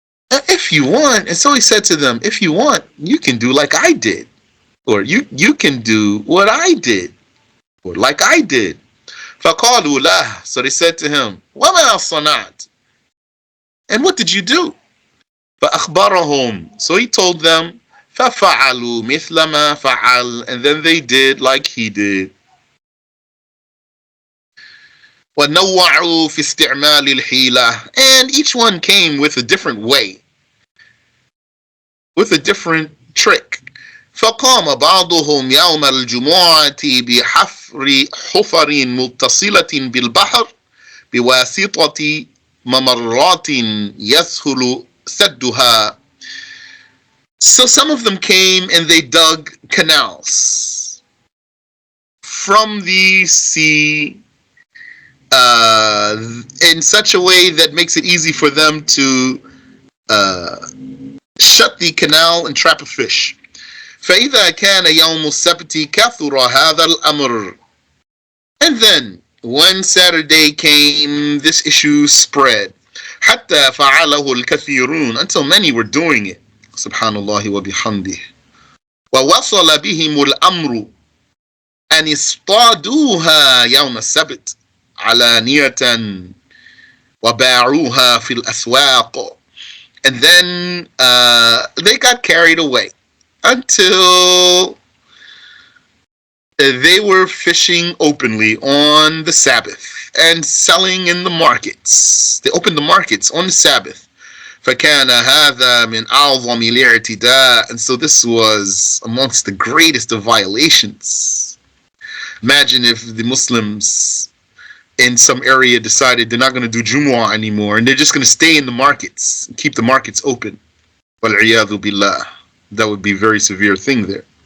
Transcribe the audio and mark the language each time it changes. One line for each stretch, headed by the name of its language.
English: If you want, and so he said to them, if you want, you can do like I did. Or you can do what I did. Or like I did.
Arabic: فَقَالُوا لَهُ.
English: So they said to him,
Arabic: وَمَا صَنَعْتَ.
English: And what did you do?
Arabic: فَأَخْبَرَهُمْ.
English: So he told them,
Arabic: فَفَعَلُوا مِثْلَ مَا فَعَلَ.
English: And then they did like he did.
Arabic: وَنَوَّعُوا فِي اسْتِعْمَالِ الْحِيلَةِ.
English: And each one came with a different way, with a different trick.
Arabic: فقام بعضهم يوم الجمعة بحفر حفر متصلة بالبحر بواسطة ممرات يسهل سدها.
English: So some of them came and they dug canals from the sea in such a way that makes it easy for them to shut the canal and trap a fish.
Arabic: فإذا كان يوم السبت كثر هذا الأمر.
English: And then when Saturday came, this issue spread.
Arabic: حتى فعله الكثيرون,
English: until many were doing it.
Arabic: Subhanallah wa bihamdih. ووصل بهم الأمر أن اصطادوها يوم السبت علانية وباعوها في الأسواق.
English: And then they got carried away until they were fishing openly on the Sabbath and selling in the markets. They opened the markets on the Sabbath.
Arabic: فكان هذا من أعظم الاعتداء.
English: And so this was amongst the greatest of violations. Imagine if the Muslims in some area decided they're not going to do Jumu'ah anymore and they're just going to stay in the markets and keep the markets open.
Arabic: وَالْعِيَاذُ بِاللَّهِ.
English: That would be a very severe thing there.